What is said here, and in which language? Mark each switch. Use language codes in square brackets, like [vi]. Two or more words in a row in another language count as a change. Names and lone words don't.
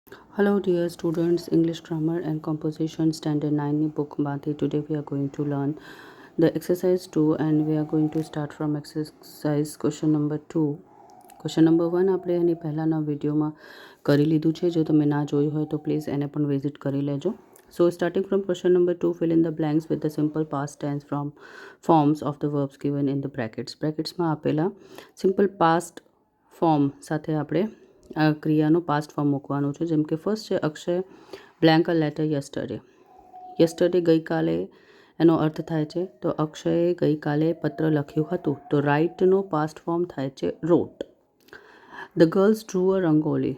[en] Hello dear students, English Grammar and Composition Standard 9 [gu] ની bookમાંથી [en] today we are going to learn the exercise 2 and we are going to start from exercise question number 2. Question number 1 [gu] આપણે એની પહેલાંના વિડીયોમાં કરી લીધું છે. જો તમે ના જોયું હોય તો પ્લીઝ એને પણ વિઝિટ કરી લેજો. [en] So starting from question number 2, fill in the blanks with the simple past tense from forms of the verbs given in the brackets. [gu] Bracketsમાં આપેલા [en] simple past form [gu] સાથે આપણે આ ક્રિયાનો [en] past form [gu] મૂકવાનું છે. જેમ કે ફર્સ્ટ છે [en] Akshay blank a letter yesterday. [gu] યસ્ટરડે ગઈકાલે એનો અર્થ થાય છે તો અક્ષયે ગઈકાલે પત્ર લખ્યું હતું તો રાઇટનો [en] past form [gu] થાય છે રોટ. [en] The girls drew a rangoli.